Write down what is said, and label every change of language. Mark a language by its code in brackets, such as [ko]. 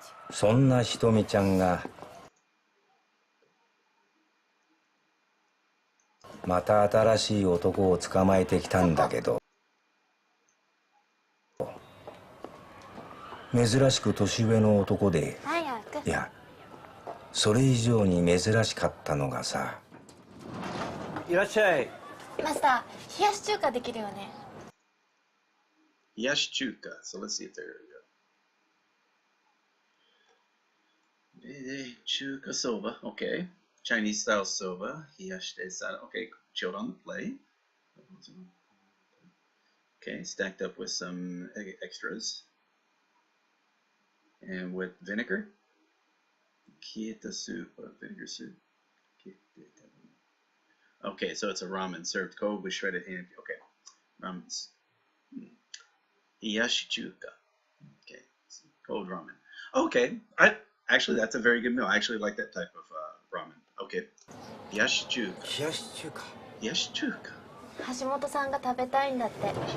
[ja] そんなひとみちゃんがまた新しい男を捕まえてきたんだけど、珍しく年上の男で、いやそれ以上に珍しかったのがさ。いらっしゃい。マスター、冷やし中華できるよね。 Yash chuka. [en] So let's see if there we go. Chuka soba. Okay. Chinese style soba. Hiyashite sada. Okay. Chilled on the plate. Okay. Stacked up with some extras. And with vinegar. Kieta soup. Vinegar soup. Okay, so it's a ramen served cold with shredded ham. Okay, ramen's hiyashi chuka. Okay, cold ramen. Okay, actually that's a very good meal. I actually like that type of ramen. Okay, hiyashi chuka. [ja] 冷やし中華。 Hiyashi chuka. 橋本さんが食べたいんだって。